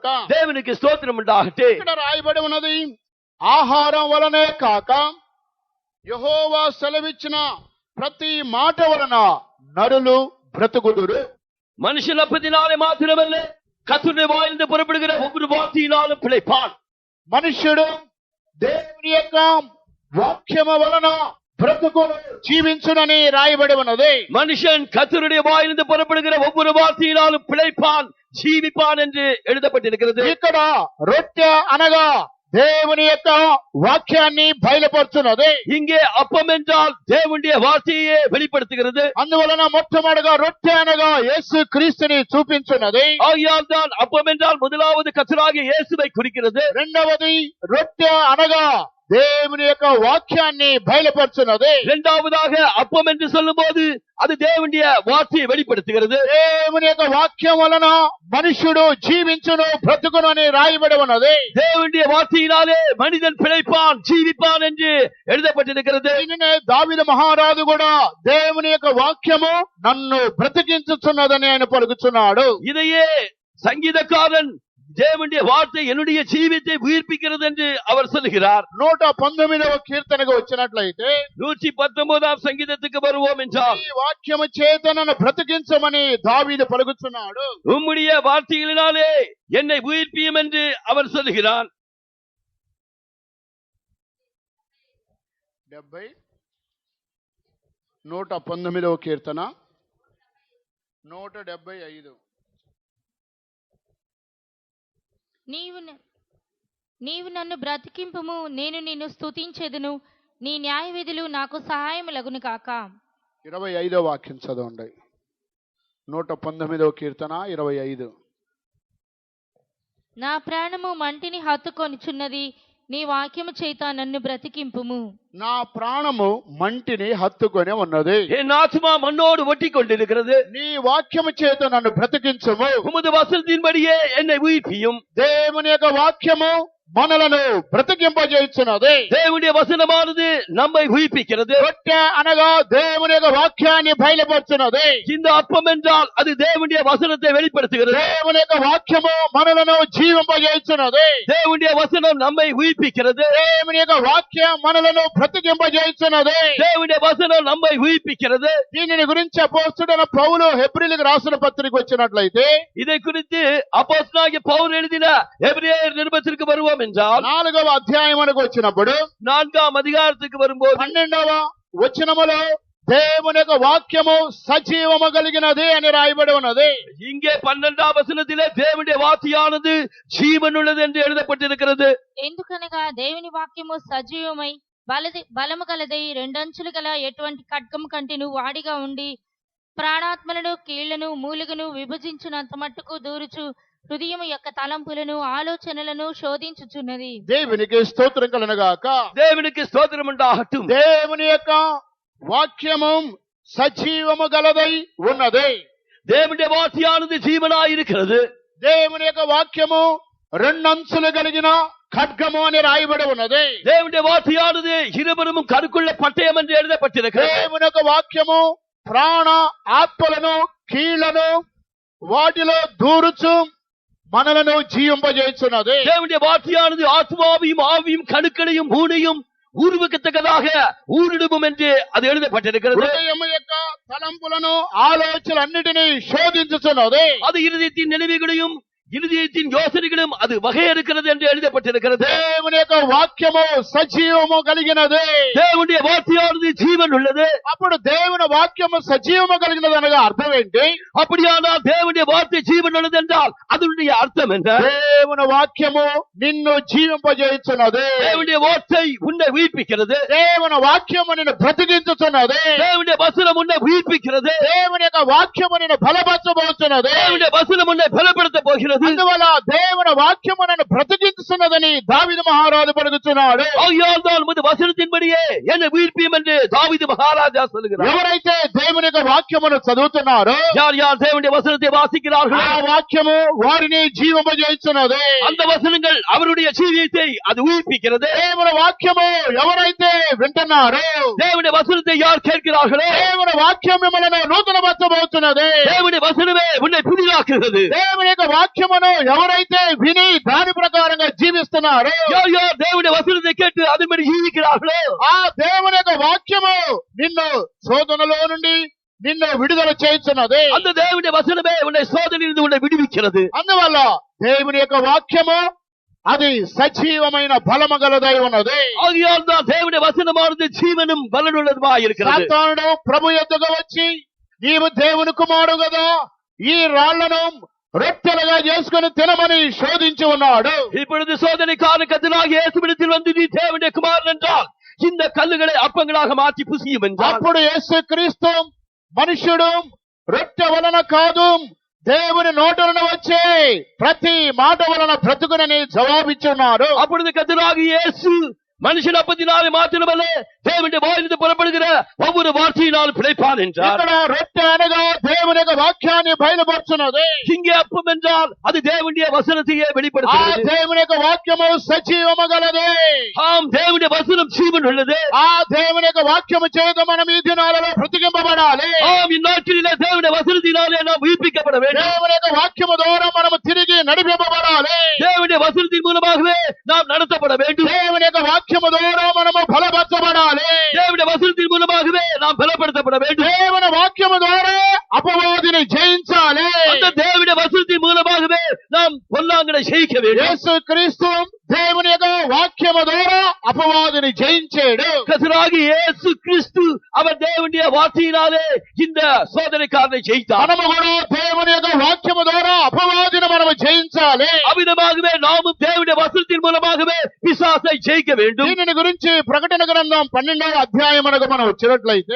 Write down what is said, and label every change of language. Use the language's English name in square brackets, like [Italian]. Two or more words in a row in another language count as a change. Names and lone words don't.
[Tamil] தேவனுக்கு ஸ்தோத்திரம் உண்டாகட்டும். [Telugu] ఇక్కడ రాయబడి ఉన్నది, ఆహారం వలనే కాక యెహోవా సెలవిచ్చిన ప్రతి మాట వలన నరులు బ్రతుకుదురు. [Tamil] மனுஷன் அப்பத்தினாலே மாத்திரமல்ல கர்த்தருடைய வாயிலிருந்து புறப்படுகிற ஒவ்வொரு வார்த்தையினாலும் பிழைப்பான். [Telugu] మనుష్యుడు దేవుని యొక్క వాక్యము వలన బ్రతుకును జీవించునని రాయబడి ఉన్నది. [Tamil] மனுஷன் கர்த்தருடைய வாயிலிருந்து புறப்படுகிற ஒவ்வொரு வார்த்தையினாலும் பிழைப்பான், ஜீவிப்பான் என்று எழுதப்பட்டிருக்கிறது. [Telugu] ఇక్కడ రొట్టె అనగా దేవుని యొక్క వాక్యాన్ని బయలుపరుచున్నది. [Tamil] இங்கே அப்பம் என்றால் தேவனுடைய வார்த்தையே வெளிப்படுத்துகிறது. [Telugu] అందువలన మొట్టమొదటిగా రొట్టె అనగా యేసు క్రీస్తుని చూపించున్నది. [Tamil] ஆகையால் தான் அப்பம் என்றால் முதலாவது கர்த்தராகிய இயேசுவை குறிக்கிறது. [Telugu] రెండవది రొట్టె అనగా దేవుని యొక్క వాక్యాన్ని బయలుపరుచున్నది. [Tamil] இரண்டாவதாக அப்பம் என்று சொல்லும்போது அது தேவனுடைய வார்த்தையை வெளிப்படுத்துகிறது. [Telugu] దేవుని యొక్క వాక్యం వలన మనుషుడు జీవించును బ్రతుకును అని రాయబడి ఉన్నది. [Tamil] தேவனுடைய வார்த்தையினாலே மனிதன் பிழைப்பான், ஜீவிப்பான் என்று எழுதப்பட்டிருக்கிறது. [Telugu] దీనినే దావీదు మహారాజు కూడా దేవుని యొక్క వాక్యము నన్ను బ్రతికించుచున్నదని ఆయన పలుకుచున్నాడు. [Tamil] இதையே சங்கீதக்காரன் தேவனுடைய வார்த்தை என்னுடைய ஜீவித்தை உயிர்ப்பிக்கிறது என்று அவர் சொல்லுகிறார். [Telugu] 119వ కీర్తనకు వచ్చినట్లయితే [Tamil] 119ஆம் சங்கீதத்துக்கு வருவோம் என்றால் [Telugu] ఈ వాక్యము చేత నన్ను బ్రతికించమని దావీదు పలుకుచున్నాడు. [Tamil] உம்முடைய வார்த்தைகளினாலே என்னை உயிர்ப்பியும் என்று அவர் சொல்லுகிறார். [Telugu] 119వ కీర్తన 175. నీవు నన్ను బ్రతికింపుము, నేను నిన్ను స్తుతించెదను, నీ న్యాయ విధులు నాకు సహాయము లగును కాక. 25వ వాక్యం చదవండి. 119వ కీర్తన 25. నా ప్రాణము మంటిని హత్తుకొనిచున్నది, నీ వాక్యము చేత నన్ను బ్రతికింపుము. నా ప్రాణము మంటిని హత్తుకొని ఉన్నది, [Tamil] என் ஆத்துமா மண்ணோடு ஒட்டி கொண்டிருக்கிறது. [Telugu] నీ వాక్యము చేత నన్ను బ్రతికించుము. [Tamil] உமது வசனத்தின்படியே என்னை உயிர்ப்பியும். [Telugu] దేవుని యొక్క వాక్యము మనలను బ్రతికింపజేయుచున్నది. [Tamil] தேவனுடைய வசனமானது நம்மை உயிர்ப்பிக்கிறது. [Telugu] రొట్టె అనగా దేవుని యొక్క వాక్యాన్ని బయలుపరుచున్నది. [Tamil] இந்த அப்பம் என்றால் அது தேவனுடைய வசனத்தை வெளிப்படுத்துகிறது. [Telugu] దేవుని యొక్క వాక్యము మనలను జీవింపజేయుచున్నది. [Tamil] தேவனுடைய வசனம் நம்மை உயிர்ப்பிக்கிறது. [Telugu] దేవుని యొక్క వాక్యం మనలను బ్రతికింపజేయుచున్నది. [Tamil] தேவனுடைய வசனம் நம்மை உயிர்ப்பிக்கிறது. [Telugu] దీనిని గురించి అపోస్తలుడైన పౌలు హెబ్రీయులకు రాసిన పత్రిక వచ్చినట్లయితే [Tamil] இதை குறித்து அப்போஸ்தலனாகிய பவுல் எழுதின எபிரேயர் நிருபத்திற்கு வருவோம் என்றால் [Telugu] 4వ అధ్యాయమునకు వచ్చినప్పుడు [Tamil] 4ஆம் அதிகாரத்துக்கு வரும்போது [Telugu] 12వ వచనములో దేవుని యొక్క వాక్యము సజీవము కలిగినది అని రాయబడి ఉన్నది. [Tamil] இங்கே 12ஆம் வசனத்திலே தேவனுடைய வார்த்தையானது ஜீவனுள்ளது என்று எழுதப்பட்டிருக்கிறது. [Telugu] ఎందుకనగా దేవుని వాక్యము సజీవమై బలము గలదై రెండంచులు గల ఎటువంటి ఖడ్గం కంటెను వాడిగా ఉండి ప్రాణాత్మలను కీళ్లను మూలుగను విభజించినంత మట్టుకు దూరుచు హృదయము యొక్క తలంపులను ఆలోచనలను శోధించుచున్నది. దేవునికి స్తోత్రం కలుగుగాక. [Tamil] தேவனுக்கு ஸ்தோத்திரம் உண்டாகட்டும். [Telugu] దేవుని యొక్క వాక్యము సజీవము గలదై ఉన్నది. [Tamil] தேவனுடைய வார்த்தையானது ஜீவனாய் இருக்கிறது. [Telugu] దేవుని యొక్క వాక్యము రెండంచులు కలిగిన ఖడ్గము అని రాయబడి ఉన్నది. [Tamil] தேவனுடைய வார்த்தையானது இருபுறமும் கருக்குள்ள பட்டயம் என்று எழுதப்பட்டிருக்கிறது. [Telugu] దేవుని యొక్క వాక్యము ప్రాణ ఆత్మలను కీళ్లను వాటిలో దూరుచు మనలను జీవింపజేస్తున్నది. [Tamil] தேவனுடைய வார்த்தையானது ஆத்மாவையும் ஆவியும் கணுக்களையும் மூனையும் ஊர்வக்கத்தக்கதாக ஊரிடுவோம் என்று அது எழுதப்பட்டிருக்கிறது. [Telugu] హృదయం యొక్క తలంపులను ఆలోచనలన్నిటినీ శోధించుతున్నది. [Tamil] அது இருதயத்தின் நினைவுகளையும் இருதயத்தின் யோசனைகளும் அது வகையறுக்கிறது என்று எழுதப்பட்டிருக்கிறது. [Telugu] దేవుని యొక్క వాక్యము సజీవము కలిగినది. [Tamil] தேவனுடைய வார்த்தையானது ஜீவன் உள்ளது. [Telugu] అప్పుడు దేవుని వాక్యము సజీవము కలిగినది అనగా అర్థం ఏంటి? [Tamil] அப்படியானால் தேவனுடைய வார்த்தை ஜீவன் உள்ளது என்றால் அதனுடைய அர்த்தம் என்ன? [Telugu] దేవుని వాక్యము నిన్ను జీవింపజేస్తున్నది. [Tamil] தேவனுடைய வார்த்தை உன்னை உயிர்ப்பிக்கிறது. [Telugu] దేవుని వాక్యము నిన్ను బ్రతికించుతున్నది. [Tamil] தேவனுடைய வசனம் உன்னை உயிர்ப்பிக்கிறது. [Telugu] దేవుని యొక్క వాక్యము నిన్ను బలపరచబోతున్నది. [Tamil] தேவனுடைய வசனம் உன்னை பலப்படுத்த போகிறது. [Telugu] అందువల్ల దేవుని వాక్యము నన్ను బ్రతికించుతున్నదని దావీదు మహారాజు పలుకుతున్నాడు. [Tamil] ஆகையால் தான் உமது வசனத்தின்படியே என்னை உயிர்ப்பியும் என்று தாவீது மகாராஜா சொல்லுகிறார். [Telugu] ఎవరైతే దేవుని యొక్క వాక్యమును చదువుతున్నారో, [Tamil] யார் யார் தேவனுடைய வசனத்தை வாசிக்கிறார்களோ [Telugu] ఆ వాక్యము వారిని జీవింపజేస్తున్నది. [Tamil] அந்த వசனங்கள் அவருடைய ஜீவியத்தை அது உயிர்ப்பிக்கிறது. [Telugu] దేవుని వాక్యము ఎవరైతే వింటున్నారో, [Tamil] தேவனுடைய வசனத்தை யார் கேட்கிறார்களோ [Telugu] దేవుని వాక్యం మిమ్మల్ని నూతనపరచబోతున్నది. [Tamil] தேவனுடைய வசனமே உன்னை புதிதாக்குகிறது. [Telugu] దేవుని యొక్క వాక్యమును ఎవరైతే విని దాని ప్రకారంగా జీవిస్తున్నారో, [Tamil] யார் யார் தேவனுடைய வசனத்தை கேட்டு அதன்படி ஜீவிக்கிறார்களோ [Telugu] ఆ దేవుని యొక్క వాక్యము నిన్ను శోధనలో నుండి నిన్ను విడుదల చేస్తున్నది. [Tamil] அந்த தேவனுடைய வசனமே உன்னை சோதனையிலிருந்து உன்னை விடுவிக்கிறது. [Telugu] అందువల్ల దేవుని యొక్క వాక్యము అది సజీవమైన బలము గలదై ఉన్నది. [Tamil] ஆகையால் தான் தேவனுடைய வசனமானது ஜீவனும் பலனுள்ளதுமாய் இருக்கிறது. [Telugu] సాతానుడు ప్రభు యొద్దకు వచ్చి, నీవు దేవుని కుమారుడు కదా, ఈ రాళ్లను రొట్టెలుగా చేసుకుని తినమని శోధించి ఉన్నాడు. [Tamil] இப்பொழுது சோதனைக்கான கதிராக இயேசுவிடத்தில் வந்து நீ தேவனுடைய குமாரன் என்றால் இந்த கல்லுகளை அப்பங்களாக மாற்றி புசியும் என்றார். [Telugu] అప్పుడు యేసుక్రీస్తు మనుష్యుడు రొట్టె వలన కాదు దేవుని నోటలను వచ్చే ప్రతి మాట వలన బ్రతుకునని జవాబిచ్చున్నారు. [Tamil] அப்பொழுது கதிராக இயேசு மனுஷன் அப்பத்தினாலே மாத்திரமல்ல தேவனுடைய வாயிலிருந்து புறப்படுகிற ஒவ்வொரு வார்த்தையினால் பிழைப்பான் என்றார். [Telugu] ఇక్కడ రొట్టె అనగా దేవుని యొక్క వాక్యాన్ని బయలుపరుచున్నది. [Tamil] இங்கே அப்பம் என்றால் அது தேவனுடைய வசனத்தையே [Telugu] ఆ [Tamil] வெளிப்படுத்துகிறது. [Telugu] దేవుని యొక్క వాక్యము సజీవము గలది. [Tamil] ஆம், தேவனுடைய வசனம் ஜீவன் உள்ளது. [Telugu] ఆ దేవుని యొక్క వాక్యము చేత మనం ఈ దినాలలో బ్రతికింపబడాలి. [Tamil] ஆம், இந்நாட்களிலே தேவனுடைய வசனத்தினாலே நாம் உயிர்ப்பிக்கப்பட வேண்டும். [Telugu] దేవుని యొక్క వాక్యము ద్వారా మనము తిరిగి నడిపింపబడాలి. [Tamil] தேவனுடைய வசனத்தின் மூலமாகவே நாம் நடத்தப்பட வேண்டும். [Telugu] దేవుని యొక్క వాక్యము ద్వారా మనము బలపరచబడాలి. [Tamil] தேவனுடைய வசனத்தின் மூலமாகவே நாம் பலப்படுத்தப்பட வேண்டும். [Telugu] దేవుని వాక్యము ద్వారా అపవాదిని జయించాలి. [Tamil] அந்த தேவனுடைய வசனத்தின் மூலமாகவே நாம் பொல்லாங்கனை ஜெயிக்க வேண்டும். [Telugu] యేసుక్రీస్తు దేవుని యొక్క వాక్యము ద్వారా అపవాదిని జయించాడు. [Tamil] கர்த்தராகிய இயேசு கிறிஸ்து அவர் தேவனுடைய வார்த்தையினாலே இந்த சோதனைக்காரனை ஜெயித்தார். [Telugu] మనము కూడా దేవుని యొక్క వాక్యము ద్వారా అపవాదిని మనము జయించాలి. [Tamil] அவ்விதமாகவே நாமும் தேவனுடைய வசனத்தின் மூலமாகவே பிசாசை ஜெயிக்க வேண்டும். [Telugu] దీనిని గురించి ప్రకటన గ్రంథం 12వ అధ్యాయమునకు మనం వచ్చినట్లయితే,